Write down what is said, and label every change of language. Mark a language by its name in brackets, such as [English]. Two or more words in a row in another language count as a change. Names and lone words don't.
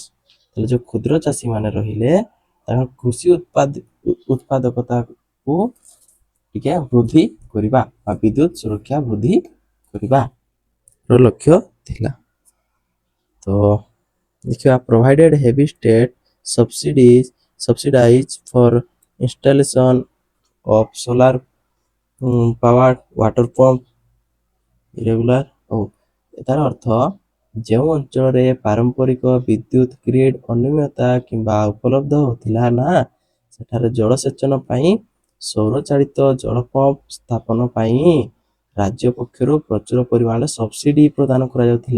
[Odia] ତାହେଲେ ଯୋଉ କ୍ଷୁଦ୍ର ଚାଷୀ ମାନେ ରହିଲେ, ତାଙ୍କ କୃଷି ଉତ୍ପାଦକତାକୁ ଟିକେ ବୃଦ୍ଧି କରିବା ବା ବିଦ୍ୟୁତ ସୁରକ୍ଷା ବୃଦ୍ଧି କରିବା ର ଲକ୍ଷ୍ୟ ଥିଲା। ତ ଦେଖିବା [English] provided heavy state subsidize for installation of solar powered water pump irregular। [Odia] ତାର ଅର୍ଥ ଯେଉଁ ଅଞ୍ଚଳରେ ପାରମ୍ପରିକ ବିଦ୍ୟୁତ ଗ୍ରିଡ୍ ଅନିୟମିତତା କିମ୍ବା ଉପଲବ୍ଧ ହେଉଥିଲା ନା, ସେଠାରେ ଜଳସେଚନ ପାଇଁ ସୌରଚାଳିତ ଜଳ ପମ୍ପ ସ୍ଥାପନ ପାଇଁ ରାଜ୍ୟ ପକ୍ଷରୁ ପ୍ରଚୁର ପରିମାଣରେ ସବସିଡି ପ୍ରଦାନ କରାଯାଉଥିଲା।